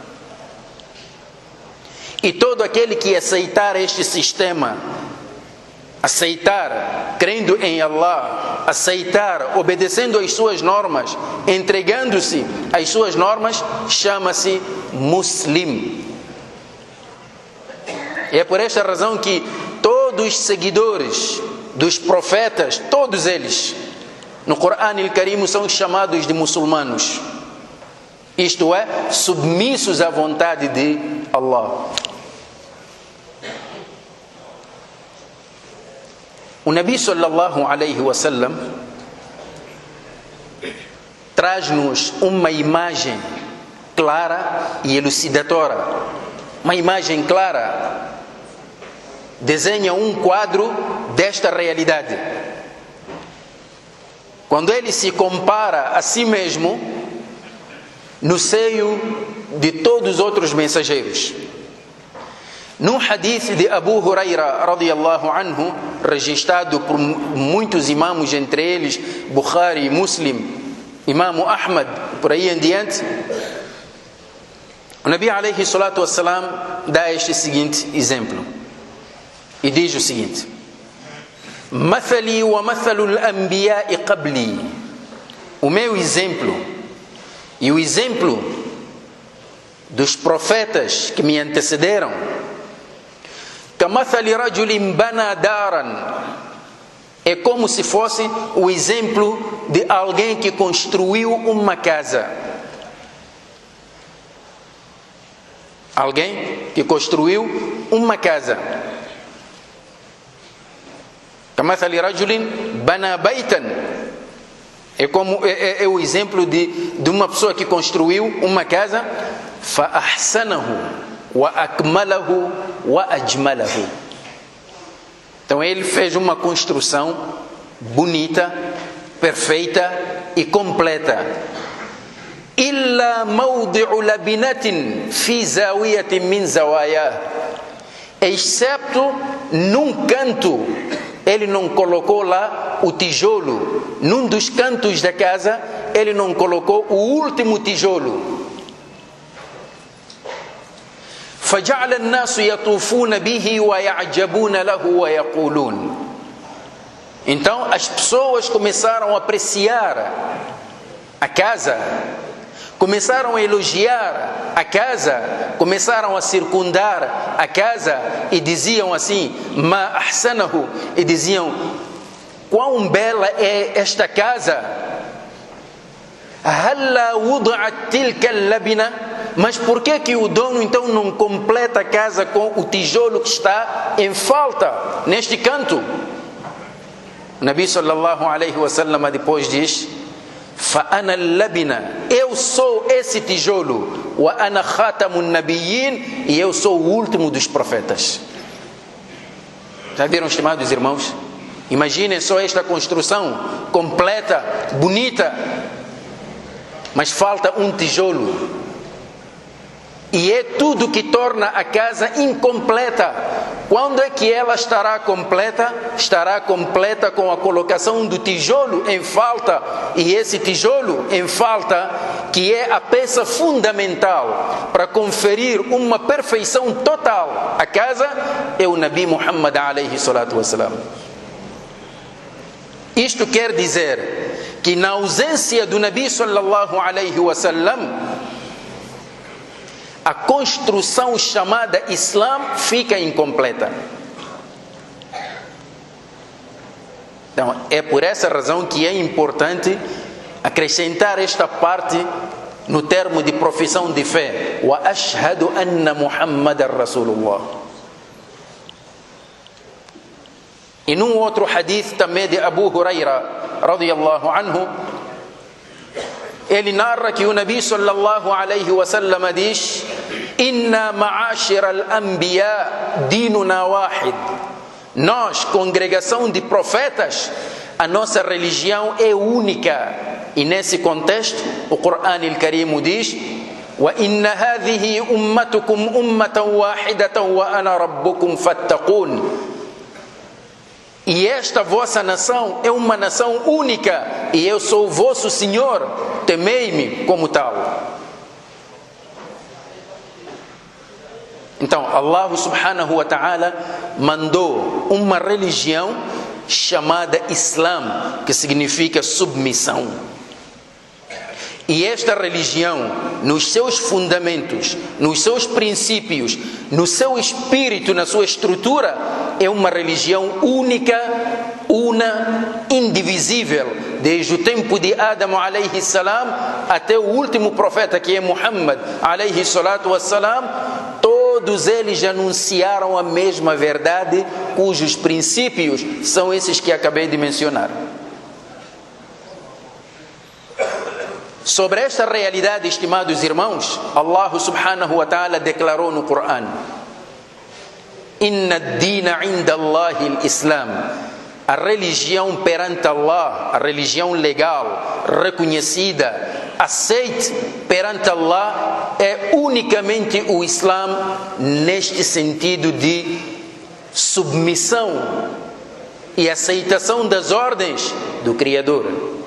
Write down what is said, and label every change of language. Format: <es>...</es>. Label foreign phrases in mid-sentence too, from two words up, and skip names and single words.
<pt>E todo aquele que aceitar este sistema, aceitar crendo em Allah, aceitar obedecendo às suas normas, entregando-se às suas normas, chama-se muslim. E é por esta razão que todos os seguidores dos profetas, todos eles, no Corão al-Karim, são chamados de muçulmanos. Isto é, submissos à vontade de Allah. O Nabi</pt> <ar>صلى الله عليه وسلم</ar> <pt>traz-nos uma imagem clara e elucidadora. Uma imagem clara desenha um quadro desta realidade. Quando ele se compara a si mesmo no seio de todos os outros mensageiros. Num hadith de Abu Huraira</pt> <ar>رضي الله عنه,</ar> <pt>registrado por muitos imãos, entre eles Bukhari, Muslim, Imam Ahmad, por aí em diante, o Nabi</pt> <ar>عليه الصلاة والسلام</ar> <pt>dá este seguinte exemplo e diz o seguinte:</pt> <ar>مثلي ومثل الأنبياء قبلي.</ar> <pt>O meu exemplo e o exemplo dos profetas que me antecederam,</pt> <ar>كمثل رجل بنى دارا,</ar> <pt>é como se fosse o exemplo de alguém que construiu uma casa. Alguém que construiu uma casa.</pt> <ar>كمثل رجل بنى بيتا,</ar> <pt>é o exemplo de uma pessoa que construiu uma casa.</pt> <ar>فأحسنه وأكمله وأجمله.</ar> <pt>Então ele fez uma construção bonita, perfeita e completa.</pt> <ar>إلا موضع لبنة في زاوية من زوايا,</ar> <pt>excepto num canto ele não colocou lá o tijolo. Num dos cantos da casa, ele não colocou o último tijolo.</pt> <ar>فَجَعَلَ النَّاسُ يَطُوفُونَ بِهِ وَيَعْجَبُونَ لَهُ وَيَقُولُونَ.</ar> <pt>Então as pessoas começaram a apreciar a casa, começaram a elogiar a casa, começaram a circundar a casa e diziam assim:</pt> <ar>"ما أحسنه",</ar> <pt>e diziam: "Quão bela é esta casa!</pt> <ar>هلا وضعت تلك اللبنة",</ar> <pt>mas por que o dono então não completa a casa com o tijolo que está em falta neste canto? O Nabi</pt> <ar>صلى الله عليه وسلم</ar> <pt>depois diz:</pt> <ar>"فأنا اللبنة",</ar> <pt>eu sou esse tijolo,</pt> <ar>وأنا خاتم النبيين,</ar> <pt>e eu sou o último dos profetas. Já viram, estimados irmãos? Imaginem só esta construção completa, bonita, mas falta um tijolo. E é tudo que torna a casa incompleta. Quando é que ela estará completa? Estará completa com a colocação do tijolo em falta. E esse tijolo em falta, que é a peça fundamental para conferir uma perfeição total à casa, é o Nabi Muhammad</pt> <ar>عليه الصلاة والسلام.</ar> <pt>Isto quer dizer que na ausência do Nabi</pt> <ar>صلى الله عليه وسلم,</ar> <pt>a construção chamada Islã fica incompleta. Então, é por essa razão que é importante acrescentar esta parte no termo de profissão de fé:</pt> <ar>وأشهد أن محمدا رسول الله.</ar> <pt>E num outro hadith também de Abu Huraira</pt> <ar>رضي الله عنه,</ar> <pt>ele narra que o Nabi</pt> <ar>صلى الله عليه وسلم</ar> <pt>diz:</pt> <ar>"إنا معاشر الأنبياء ديننا واحد".</ar> <pt>Nós, congregação de profetas, a nossa religião é única. E nesse contexto, o Corão al-Karim diz:</pt> <ar>"وإن هذه أمتكم أمة واحدة وأنا ربكم فاتقون".</ar> <pt>E esta vossa nação é uma nação única, e eu sou o vosso Senhor, temei-me como tal. Então, Allah</pt> <ar>سبحانه وتعالى</ar> <pt>mandou uma religião chamada Islã, que significa submissão. E esta religião, nos seus fundamentos, nos seus princípios, no seu espírito, na sua estrutura, é uma religião única, una, indivisível, desde o tempo de Adão</pt> <ar>عليه السلام</ar> <pt>até o último profeta, que é Muhammad</pt> <ar>عليه الصلاة والسلام.</ar> <pt>Todos eles anunciaram a mesma verdade, cujos princípios são esses que acabei de mencionar. Sobre esta realidade, estimados irmãos, Allah</pt> <ar>سبحانه وتعالى</ar> <pt>declarou no Corão:</pt> <ar>"إن الدين عند الله الإسلام".</ar> <pt>A religião perante Allah, a religião legal, reconhecida, aceite perante Allah, é unicamente o Islã, neste sentido de submissão e aceitação das ordens do Criador.</pt>